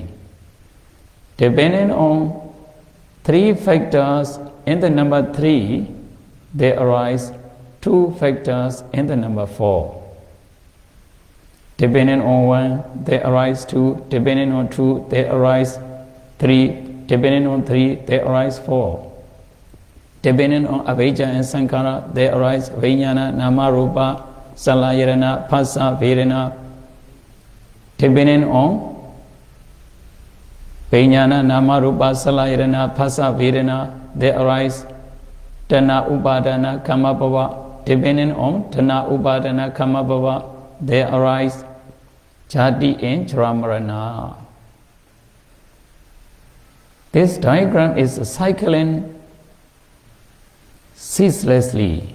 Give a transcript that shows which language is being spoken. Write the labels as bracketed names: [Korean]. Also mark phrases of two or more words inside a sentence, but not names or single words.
[English] Depending on 3 factors in the number 3, there arise 2 factors in the number 4. Depending on 1, there arise 2. Depending on 2, there arise 3. Depending on 3, there arise 4. Depending on avijja and sankhara, there arise [Pali] vijnana, nama, rupa, salayirana, phassa, vedana. [English] Depending on [Pali] vijnana, nama, rupa, salayirana, phassa, vedana, [English] there arise [Pali] tana, upadana, kamma, bhava. [English] Depending on [Pali] tana, upadana, kamma, bhava, [English] there arise jati and jara. This diagram is cycling ceaselessly.